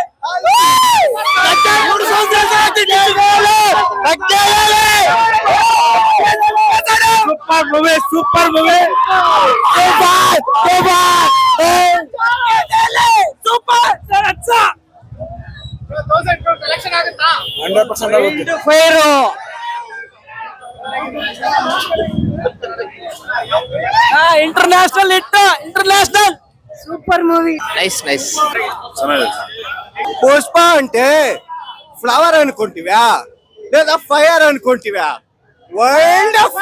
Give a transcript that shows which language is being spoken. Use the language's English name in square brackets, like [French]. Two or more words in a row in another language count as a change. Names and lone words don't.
[English] Super movie, super movie, super. [Kannada] 100% ಆಗುತ್ತೆ. [English] International hit, international Super movie. Nice nice. [Telugu] పుష్ప అంటే ఫ్లవర్ అనుకుంటివా లేదా ఫైర్ అనుకుంటివా? వరల్డ్